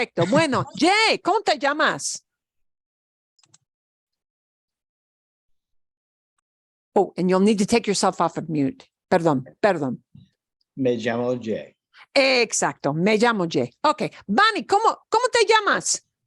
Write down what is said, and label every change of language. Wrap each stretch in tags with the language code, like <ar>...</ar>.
<es>Bueno, Jay, ¿cómo te llamas?</es> <en>Oh, and you'll need to take yourself off of mute.</en> <es>Perdón. Me llamo Jay. Exacto, me llamo Jay. Okay, Bunny, ¿cómo te llamas?</es>